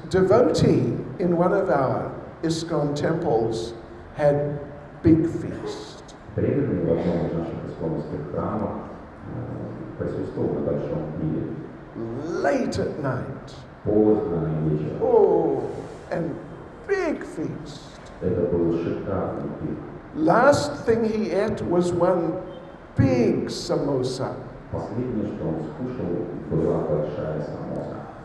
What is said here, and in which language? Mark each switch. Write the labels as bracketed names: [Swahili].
[English] Devotee in one of our ISKCON temples had big feast. [Russian] Преданный в одном из наших исконовских храмов присутствовал на большом пире. [English] Late at night. [Russian] Поздно вечером. [English] Oh, and big feast. [Russian] Это был шикарный пир. [English] Last thing he ate was one big samosa. [Russian] Последнее, что он скушал, была большая самоса.